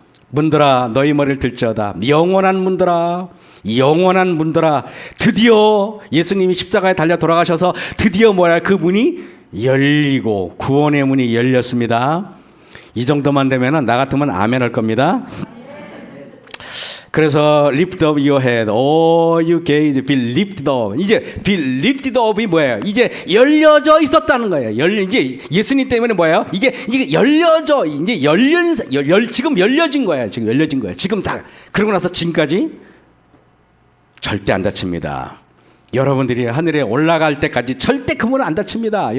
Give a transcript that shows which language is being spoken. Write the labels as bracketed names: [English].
[Korean] 문들아 너희 머리를 들지어다. 영원한 문들아, 영원한 문들아. 드디어 예수님이 십자가에 달려 돌아가셔서 드디어 그 문이 열리고 구원의 문이 열렸습니다. 이 정도만 되면 나 같으면 아멘 할 겁니다. 그래서 [English] lift up your head, all you gates, be lifted up. [Korean] 이제 [English] be lifted up [Korean] 이 뭐예요? 이제 열려져 있었다는 거예요. 이제 예수님 때문에 뭐예요? 이게 열려져, 이제 지금 열려진 거예요. 지금 열려진 거예요. 지금 다 그러고 나서 지금까지 절대 안 다칩니다. 여러분들이 하늘에 올라갈 때까지 절대 그 문은 안 닫힙니다.